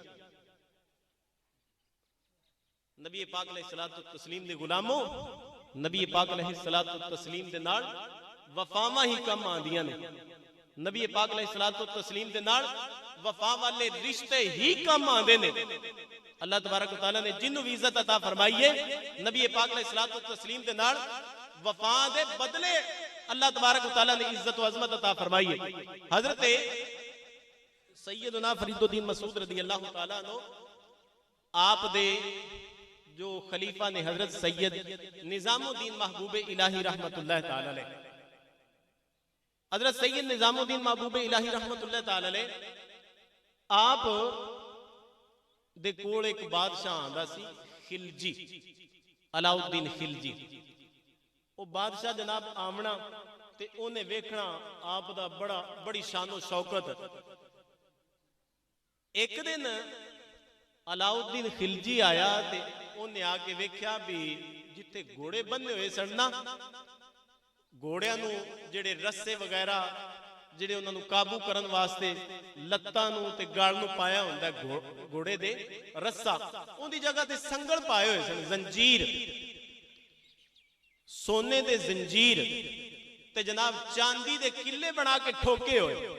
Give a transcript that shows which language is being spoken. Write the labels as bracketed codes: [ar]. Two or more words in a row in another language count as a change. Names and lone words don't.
[pa] نبی پاک [ar] عليه الصلاة تسليم [pa] دے غلاموں، نبی پاک [ar] عليه الصلاة تسليم [pa] دے نال وفاواں ہی کم آندیاں نے. نبی پاک [ar] عليه الصلاة تسليم [pa] دے نال وفا والے رشتے ہی کم آندے نے. [ar] الله تبارك وتعالى [pa] نے جنوں بھی عزت عطا فرمائی ہے، نبی پاک [ar] عليه الصلاة تسليم [pa] دے نال وفا دے بدلے [ar] الله تبارك وتعالى [pa] نے عزت و عظمت عطا فرمائی ہے. حضرت سیدنا فریدالدین مسعود [ar] رضي الله تعالى عنه [pa] آپ دے جو خلیفہ نے حضرت سید نظام الدین محبوب الٰہی [ar] رحمة الله تعالى عليه, [pa] حضرت سید نظام الدین محبوب الٰہی [ar] رحمة الله تعالى عليه [pa] آپ دے کول ایک بادشاہ آندا سی، خلجی، علاؤالدین خلجی. وہ بادشاہ جناب آمنا تے اُنہیں ویکھنا آپ دا بڑی شان و شوکت. ایک دن علاؤالدین خلجی آیا تے اُنہیں آکے ویکھیا بھی جتھے گھوڑے بنھے ہوئے سن نا، گھوڑیاں نوں جہڑے رسے وغیرہ جہڑے اُنہاں نوں قابو کرن واسطے لتاں نوں تے گل نوں پایا ہندا گھوڑے دے رسا، اوہدی جگہ تے سنگل پائے ہوئے سن، زنجیر، سونے دے زنجیر تے جناب چاندی دے کِلّے بنا کے ٹھوکے ہوئے.